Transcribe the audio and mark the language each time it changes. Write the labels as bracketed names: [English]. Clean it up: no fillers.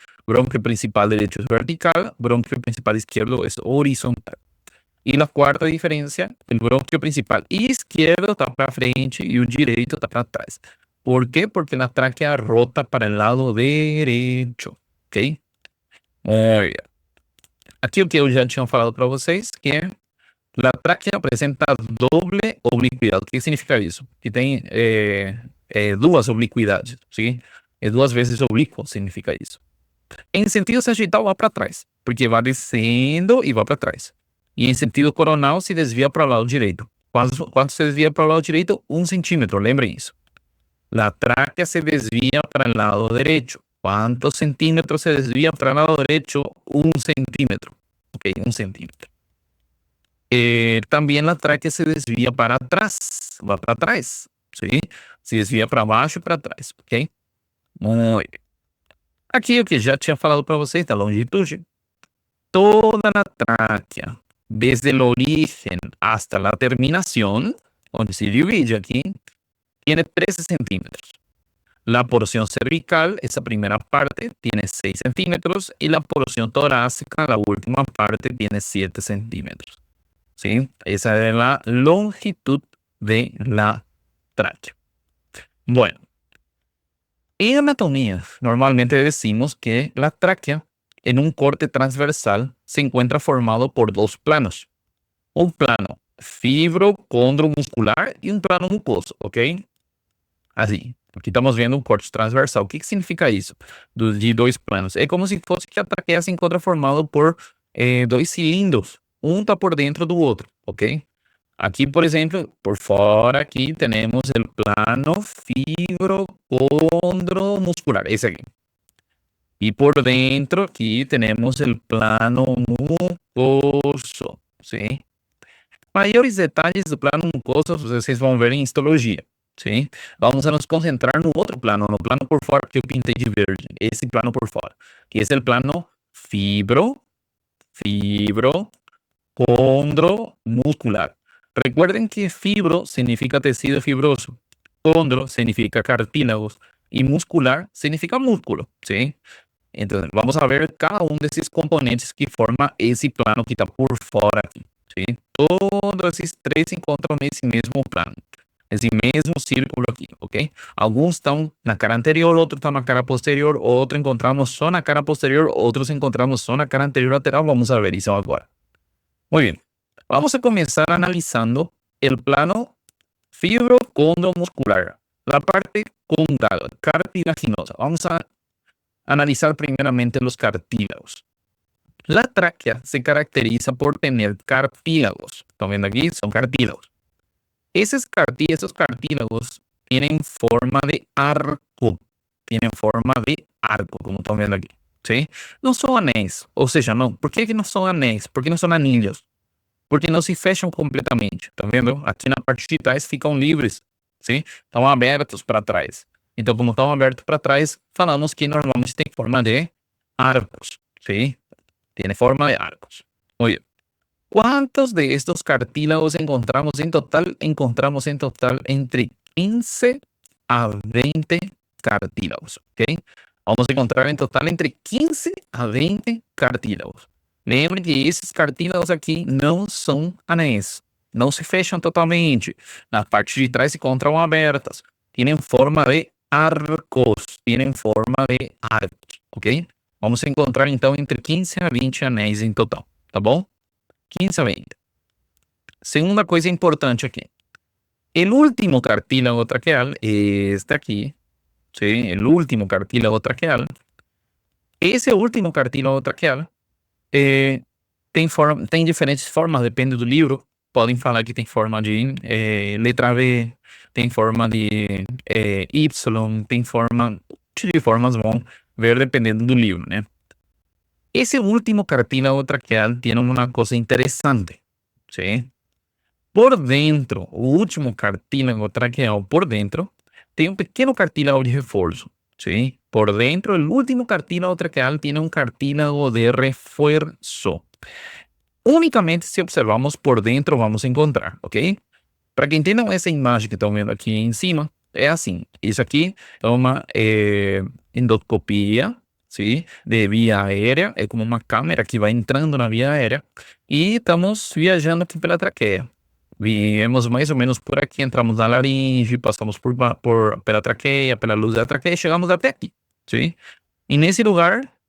[Spanish] Bronquio principal derecho es vertical, bronquio principal izquierdo es horizontal. Y la cuarta diferencia, el bronquio principal izquierdo está para frente y el direito está para atrás. ¿Por qué? Porque la tráquea rota para el lado derecho, ¿ok? Muy bien. [Portuguese] Aqui o que eu já tinha falado para vocês, que a tráquea apresenta doble obliquidade. O que significa isso? Que tem duas obliquidades, sim? É duas vezes oblíquo, significa isso. Em sentido sagital, vai para trás, porque vai descendo e vai para trás. E em sentido coronal, se desvia para o lado direito. Quanto se desvia para o lado direito? 1 centímetro, lembrem isso. [Spanish] La tráquea se desvía para el lado derecho. ¿Cuántos centímetros se desvía para el lado derecho? 1 centímetro. Ok, 1 centímetro. También la tráquea se desvía para atrás. Va para atrás. ¿Sí? Se desvía [Portuguese] para baixo e para trás. [Spanish] Ok? Muy bien. [Portuguese] Aqui o que já tinha falado para vocês da longitude. [Spanish] Toda la tráquea, desde el origen hasta la terminación, onde se divide aquí, tiene 13 centímetros. La porción cervical, esa primera parte, tiene 6 centímetros y la porción torácica, la última parte, tiene 7 centímetros. ¿Sí? Esa es la longitud de la tráquea. Bueno, en anatomía normalmente decimos que la tráquea en un corte transversal se encuentra formado por dos planos. Un plano fibrocondromuscular y un plano mucoso, ¿ok? [Portuguese] Assim, aqui estamos vendo um corte transversal. O que significa isso? De dois planos. É como se fosse que a traqueia se encontra formada por dois cilindros. Um está por dentro do outro, ok? Aqui, por exemplo, por fora, aqui temos o plano fibrocondromuscular, esse aqui. E por dentro, aqui temos o plano mucoso, sim? Maiores detalhes do plano mucoso vocês vão ver em histologia. Sim? Vamos a nos concentrar no outro plano, no plano por fora que eu pintei de verde. Esse plano por fora, que é o plano fibrocondromuscular. [Spanish] Recuerden que fibro significa tecido fibroso, condro significa cartílagos y muscular significa músculo, ¿sí? Entonces, vamos a ver cada uno de esos componentes que forma ese plano que está [Portuguese] por fora [Spanish] aqui, ¿sí? [Portuguese] Todos esses três se encontram nesse mesmo plano. Esse mesmo círculo aqui, ok? Alguns estão na cara anterior, outros estão na cara posterior, outro encontramos só na cara posterior, outros encontramos só na cara anterior lateral. [Spanish] Vamos a ver [Portuguese] isso agora. [Spanish] Muy bien. Vamos a comenzar analizando el plano fibrocondromuscular, la parte condral, cartilaginosa. Vamos a analizar primeramente los cartílagos. La tráquea se caracteriza por tener cartílagos. Están viendo aquí, son cartílagos. Esos cartílagos tienen forma de arco. Tienen forma de arco, como están viendo aquí. [Portuguese] ¿Sí? Não são anéis. Ou seja, não. Por que não são anéis? Por que não são anilhos? Porque não se fecham completamente. Tá vendo? Aqui na parte de trás ficam livres. Sim? Estão abertos para trás. Então, como estão abertos para trás, falamos que normalmente tem forma de arcos. Sim? Tem forma de arcos. [Spanish] Muy bien. ¿Cuántos de estos cartílagos encontramos en total? Encontramos en total entre 15 a 20 cartílagos. ¿Ok? Vamos a encontrar en total entre 15 a 20 cartílagos. [Portuguese] Lembre que esses cartílagos aqui não são anéis. Não se fecham totalmente. Na parte de trás se encontram abertas. [Spanish] Tienen forma de arcos. Tienen forma de arcos. Ok? Vamos a encontrar [Portuguese] então entre 15 a 20 anéis em total. Tá bom? 15 a 20. Segunda coisa importante aqui. [Spanish] El último cartílago traqueal, este aqui, ¿sí? El último cartílago traqueal. [Portuguese] Esse último cartílago traqueal tem diferentes formas, depende do livro. Podem falar que tem forma de letra V, tem forma de Y, tem forma de formas, vão ver dependendo do livro, né? [Spanish] Ese último cartílago traqueal tiene una cosa interesante, ¿sí? [Portuguese] Por dentro, o último cartílago traqueal por dentro, tem um pequeno cartílago de reforço, ¿sí? [Spanish] Por dentro, el último cartílago traqueal tiene un cartílago de refuerzo. Únicamente se observamos por dentro vamos a encontrar, ¿ok? [Portuguese] Para que entendam essa imagem que estão vendo aqui em cima, é assim. Isso aqui é uma endoscopia, ¿sí? [Spanish] De vía aérea, [Portuguese] é como uma câmera que vai entrando na via aérea e estamos viajando aqui pela traqueia. Viemos mais ou menos por aqui, entramos na laringe, passamos pela traqueia, pela luz da traqueia e chegamos até aqui, ¿sí? E nesse lugar